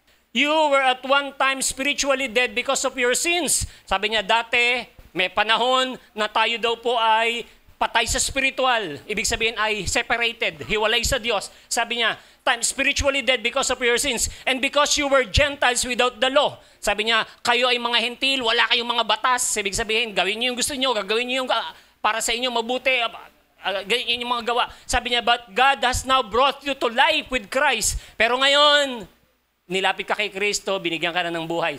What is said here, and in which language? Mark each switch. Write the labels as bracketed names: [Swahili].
[English] You were at one time spiritually dead because of your sins. [Filipino] Sabi niya, dati may panahon na tayo daw po ay patay sa spiritual. Ibig sabihin ay separated, hiwalay sa Diyos. Sabi niya, [English] spiritually dead because of your sins and because you were Gentiles without the law. [Filipino] Sabi niya, kayo ay mga hentil, wala kayong mga batas. Ibig sabihin, gawin niyo yung gusto niyo, gagawin niyo yung para sa inyo mabuti, ganyan yung mga gawa. Sabi niya, [English] but God has now brought you to life with Christ. [Filipino] Pero ngayon, nilapit ka kay Kristo, binigyan ka na ng buhay.